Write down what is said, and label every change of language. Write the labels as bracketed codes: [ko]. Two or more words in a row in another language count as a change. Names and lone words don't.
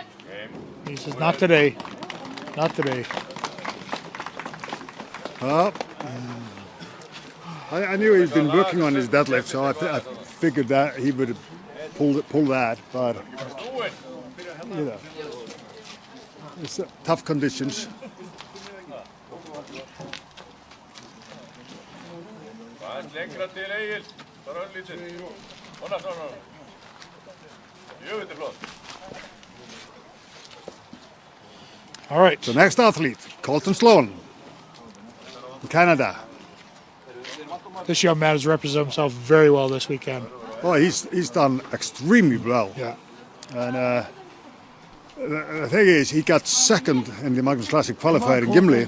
[en] He says, not today. Not today. Well, I knew he'd been working on his deadlift, so I figured that he would pull that, but you know, it's tough conditions. [is] Aðeins lengra til Egil. Bara örlítið. Svona. Jöfull flott. [en] All right. The next athlete, Colton Sloan, from Canada. This young man has represented himself very well this weekend. Oh, he's done extremely well. Yeah. And the thing is, he got second in the Magnus Classic qualifier in Gimli,